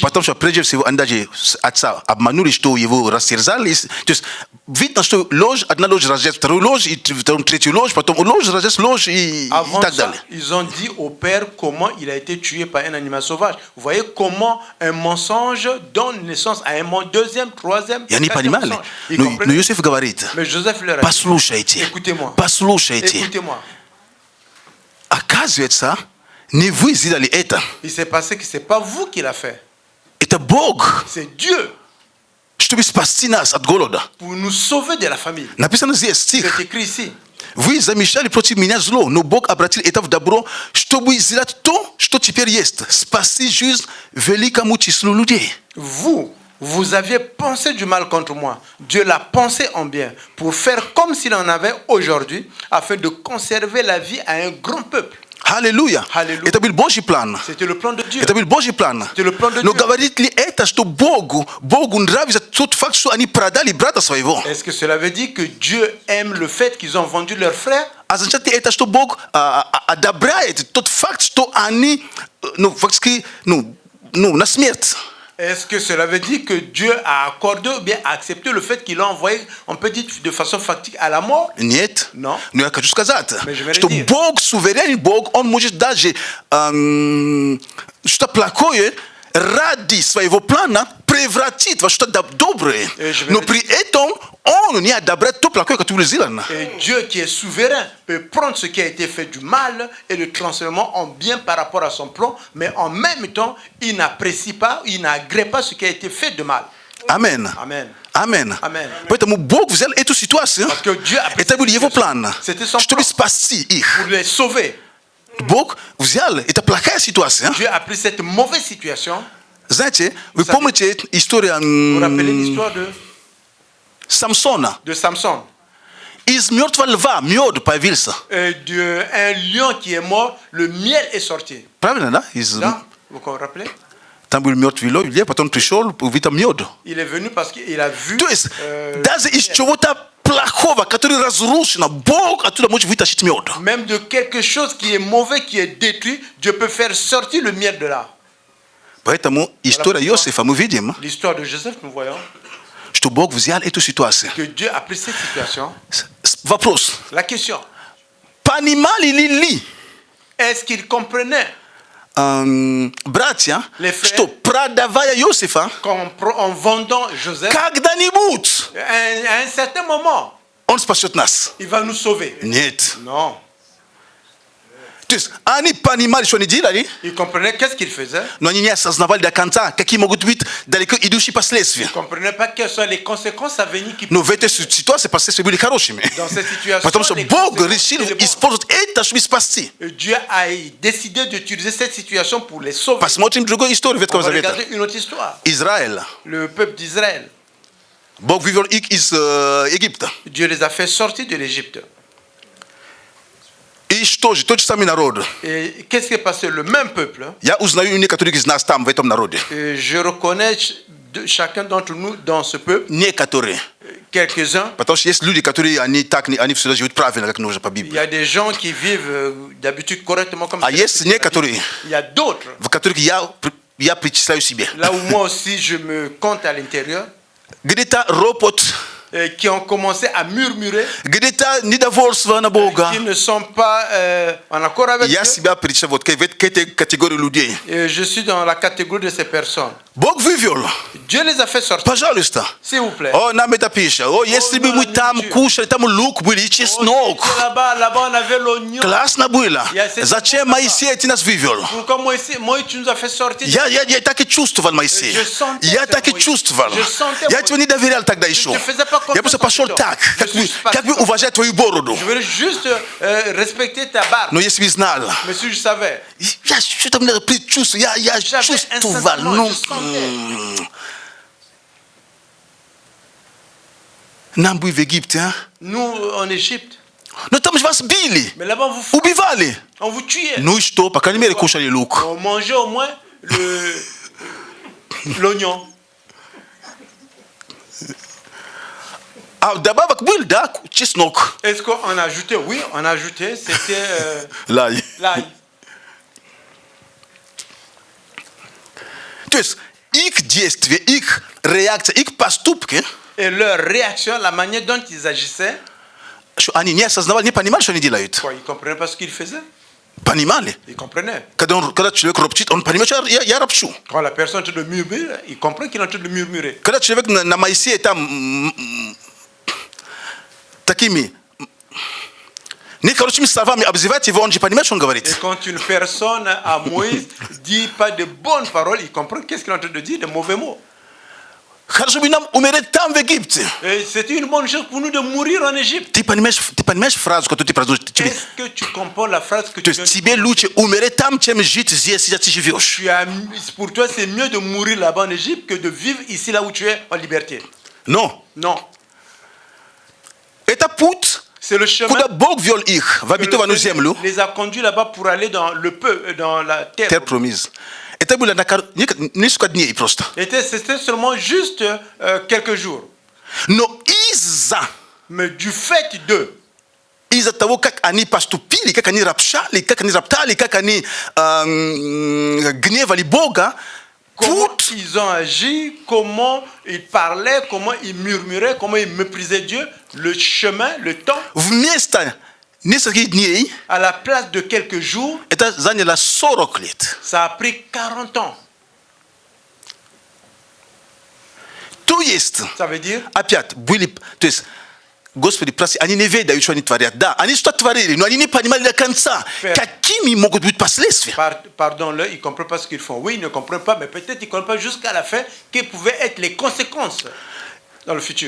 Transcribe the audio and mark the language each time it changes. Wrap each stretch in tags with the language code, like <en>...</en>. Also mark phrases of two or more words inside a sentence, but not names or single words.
<ru>Потому что прежде всего они даже отца обманули, что его растерзали. То есть видно, что ложь, одна ложь разжечь вторую ложь, и потом третью ложь, потом ложь разжечь ложь и</ru> <fr>Avant</fr> <ru>так</ru> <fr>ça,</fr> <ru>далее.</ru> <fr>ils ont dit au père comment il a été tué par un animal sauvage. Vous voyez comment un mensonge donne naissance à un deuxième, troisième,</fr> <ru>И они</ru> <fr>quatrième</fr> <ru>понимали.</ru> <fr>mensonge. Ils</fr> <ru>Но</ru> <fr>comprenaient.</fr> <ru>Иосиф говорит,</ru> <fr>Mais Joseph leur a dit,</fr> <ru>послушайте,</ru> <fr>écoutez-moi,</fr> <ru>послушайте.</ru> <fr>écoutez-moi.</fr> <ru>Оказывается, не вы сделали это.</ru> <fr>Il s'est passé que ce n'est pas vous qui l'a fait.</fr> <ru>Это Бог,</ru> <fr>C'est Dieu</fr> <ru>чтобы спасти нас от голода.</ru> <fr>pour nous sauver de la famille.</fr> <ru>Написано здесь</ru> <fr>C'est</fr> <ru>стих.</ru> <fr>écrit ici.</fr> <ru>Вы замешали против меня зло, но Бог обратил это в добро, чтобы сделать то, что теперь есть. Спасти жизнь великому числу людей.</ru> <fr>Vous aviez pensé du mal contre moi. Dieu l'a pensé en bien pour faire comme s'il en avait aujourd'hui, afin de conserver la vie à un grand peuple.</fr> <ru>Аллилуйя. Аллилуйя. Это был Божий план.</ru> <fr>C'était le plan de Dieu.</fr> <ru>Это был Божий план.</ru> <fr>C'est le plan de</fr> <ru>Но</ru> <fr>Dieu.</fr> <ru>говорит ли это, что Богу нравится тот факт, что они продали брата своего?</ru> <fr>Est-ce que cela veut dire que Dieu aime le fait qu'ils ont vendu leur frère?</fr> <ru>Означает ли это, что Бог одобряет тот факт, что они, фактически, на смерть?</ru> <fr>Est-ce que cela veut dire que Dieu a accordé ou bien accepté le fait qu'il l'a envoyé, on peut dire de façon factique, à la mort?</fr> <ru>Нет.</ru> <fr>Non.</fr> <ru>Но я хочу сказать,</ru> <fr>Mais je vais</fr> <ru>что</ru> <fr>le dire.</fr> <ru>Бог, суверенный Бог, Он может даже что-то плохое ради своего плана превратить во что-то доброе. Но при этом Он не одобряет то плохое, которое сделано.</ru> <fr>Et Dieu qui est souverain peut prendre ce qui a été fait du mal et le transformer en bien par rapport à son plan, mais en même temps, il n'apprécie pas, il n'agrée pas ce qui a été fait de mal.</fr> <ru>Амен.</ru> <fr>Amen.</fr> <ru>Амен.</ru> <fr>Amen.</fr> <ru>Поэтому Бог взял эту ситуацию.</ru> <fr>Parce que Dieu a</fr> <ru>Это был Его план,</ru> <fr>C'était son</fr> <ru>чтобы</ru> <fr>plan</fr> <ru>спасти их.</ru> <fr>pour les sauver.</fr> <ru>Бог взял, это плохая ситуация.</ru> <fr>Dieu a pris cette mauvaise situation.</fr> <ru>Знаете, вы</ru> <fr>savez,</fr> <ru>помните историю</ru> <fr>Vous vous rappelez l'histoire</fr> <ru>Самсона?</ru> <fr>de Samson?</fr> <ru>Из мертвого льва мед появился.</ru> <fr>Un lion qui est mort, le miel est sorti.</fr> <ru>Правильно, да? Из...</ru> <fr>Là, vous vous rappelez?</fr> <ru>Там был мертвый лев, потом пришел, увидел мед.</ru> <fr>Il est venu parce qu'il a vu.</fr> <ru>То есть, даже из чего-то плохого, который разрушено, Бог оттуда может вытащить мед.</ru> <fr>Même de quelque chose qui est mauvais, qui est détruit, Dieu peut faire sortir le miel de là.</fr> <ru>Поэтому история Иосифа мы видим,</ru> <fr>L'histoire de Joseph, nous voyons</fr> <ru>что Бог взял эту ситуацию.</ru> <fr>que Dieu a pris cette situation.</fr> <ru>Вопрос.</ru> <fr>La question,</fr> <ru>Понимали ли</ru> <fr>est-ce qu'il comprenait</fr> <ru>братья,</ru> <fr>Les frères.</fr> <ru>что продавая Иосифа,</ru> <fr>qu'en vendant Joseph,</fr> <ru>когда-нибудь</ru> <fr>à un certain moment,</fr> <ru>он спасет нас?</ru> <fr>il va nous sauver?</fr> <ru>Нет.</ru> <fr>Non.</fr> <ru>То есть они понимали, что они делали,</ru> <fr>Il comprenait qu'est-ce qu'il faisait.</fr> <ru>но они не осознавали до конца, какие могут быть далеко идущие последствия.</ru> <fr>Il ne comprenait pas quelles sont les conséquences à venir qui</fr> <ru>Но в этой ситуации последствия были хорошими.</ru> <fr>Dans cette situation,</fr> <ru>Потому что</ru> <fr>les</fr> <ru>Бог</ru> <fr>conséquences</fr> <ru>решил</ru> <fr>étaient bonnes.</fr> <ru>использовать это, чтобы спасти.</ru> <fr>Dieu a décidé d'utiliser cette situation pour les sauver.</fr> <ru>Посмотрим другую историю</ru> <fr>On</fr> <ru>Ветхого</ru> <fr>va</fr> <ru>Завета.</ru> <fr>regarder une autre histoire.</fr> <ru>Израиль.</ru> <fr>Le peuple d'Israël.</fr> <ru>Бог вывел их из Египта.</ru> <fr>Dieu les a fait sortir de l'Égypte.</fr> <ru>И что же, тот же самый народ.</ru> <fr>Et qu'est-ce qui est passé? Le même peuple.</fr> <ru>Я узнаю некоторых из нас там, в этом народе.</ru> <fr>Et je reconnais chacun d'entre nous dans ce peuple,</fr> <ru>Некоторые.</ru> <fr>quelques-uns.</fr> <ru>Потому что есть люди, которые они всегда живут правильно, как нужно по</ru> <fr>Il</fr> <ru>Библии.</ru> <fr>y a des gens qui vivent d'habitude correctement comme</fr> <ru>А</ru> <fr>c'est</fr> <ru>есть</ru> <fr>la Bible.</fr> <ru>некоторые,</ru> <fr>Il y a d'autres,</fr> <ru>в которых я причисляю себе.</ru> <fr>là où moi aussi je me compte à l'intérieur,</fr> <ru>Где-то ропот,</ru> <fr>qui ont commencé à murmurer,</fr> <ru>где-то недовольство на Бога.</ru> <fr>qui ne sont pas en accord avec</fr> <ru>Я</ru> <fr>Dieu.</fr> <ru>себя причисляю вот к этой категории людей.</ru> <fr>Et je suis dans la catégorie de ces personnes.</fr> <ru>Бог вывел.</ru> <fr>Dieu les a fait sortir.</fr> <ru>Пожалуйста.</ru> <fr>S'il vous plaît.</fr> <ru>О, нам это пишет. О, если бы мы там кушали, там лук был и чеснок.</ru> <fr>Là-bas, on avait l'oignon.</fr> <ru>Классно было. Зачем Моисей нас вывел?</ru> <fr>Pourquoi Moïse, tu nous as fait sortir?</fr> <ru>Я так и чувствовал, Моисей. Я так и чувствовал. Я тебе не доверял тогда еще. Я просто пошел так, как бы уважать твою бороду.</ru> <fr>Je voulais juste respecter ta barbe.</fr> <ru>Но если бы знал,</ru> <fr>Mais si je savais,</fr> <ru>я что-то мне предчувствовал, я чувствовал. Ну, нам бы в Египте, а?</ru> <fr>nous en Égypte,</fr> <ru>Но там же вас били,</ru> <fr>mais là-bas on vous</fr> <ru>убивали.</ru> <fr>on vous tuait.</fr> <ru>Ну и что, по крайней мере, кушали лук.</ru> <fr>On mangeait au moins l'oignon.</fr> <ru>А добавок был, да, чеснок.</ru> <fr>Est-ce qu'on a ajouté? Oui, on a ajouté. C'était</fr> <ru>Лай.</ru> <fr>l'ail.</fr> <ru>То есть их действия, их реакция, их поступки,</ru> <fr>Et leur réaction, la manière dont ils agissaient,</fr> <ru>что они не осознавали, не понимали, что они делают.</ru> <fr>quoi, ils ne comprenaient pas ce qu'ils faisaient.</fr> <ru>Понимали.</ru> <fr>Ils comprenaient.</fr> <ru>Когда человек ропчит, он понимает, что я ропчу.</ru> <fr>Quand la personne est en train de murmurer, il comprend qu'il est en train de murmurer.</fr> <ru>Когда человек на Моисея там такими нехорошими словами обзывает его, он же понимает, что он</ru> <fr>Et</fr> <ru>говорит.</ru> <fr>quand une personne à Moïse dit pas de bonnes paroles, il comprend qu'est-ce qu'il est en train de dire, de mauvais mots.</fr> <ru>Хорошо бы нам умереть там, в Египте.</ru> <fr>Et c'était une bonne chose pour nous de mourir en Égypte.</fr> <ru>Ты понимаешь фразу, которую ты произносишь?</ru> <fr>Est-ce que tu comprends la phrase que</fr> <ru>То</ru> <fr>tu viens</fr> <ru>есть</ru> <fr>de</fr> <ru>тебе</ru> <fr>prononcer?</fr> <ru>лучше умереть там, чем жить здесь, где ты живешь.</ru> <fr>Pour toi, c'est mieux de mourir là-bas en Égypte que de vivre ici, là où tu es, en liberté.</fr> <ru>Но</ru> <fr>Non.</fr> <ru>это путь,</ru> <fr>C'est le chemin</fr> <ru>куда Бог вел их в</ru> <fr>que</fr> <ru>обетованную</ru> <fr>le Seigneur</fr> <ru>землю,</ru> <fr>les a conduits là-bas pour aller dans le peuple, dans la terre. terre promise.</fr> <ru>Это было несколько дней просто.</ru> <fr>C'était seulement juste quelques jours.</fr> <ru>Но из-за</ru> <fr>Mais du fait de,</fr> <ru>из-за того, как они поступили, как они роптали, как они гневали Бога,</ru> <fr>comment</fr> <ru>путь</ru> <fr>ils ont agi, comment ils parlaient, comment ils murmuraient, comment ils méprisaient Dieu, le chemin, le temps,</fr> <ru>вместо нескольких дней,</ru> <fr>à la place de quelques jours,</fr> <ru>это заняло 40 лет.</ru> <fr>ça a pris 40 ans.</fr> <ru>То есть,</ru> <fr>Ça veut dire,</fr> <ru>опять, были, то есть, Господи, прости, они не ведают, что они творят. Да, они что-то творили, но они не понимали до конца, какими могут быть последствия.</ru> <fr>pardon-le, ils ne comprennent pas ce qu'ils font. Oui, ils ne comprennent pas, mais peut-être ils ne comprennent pas jusqu'à la fin quelles pouvaient être les conséquences dans le futur.</fr>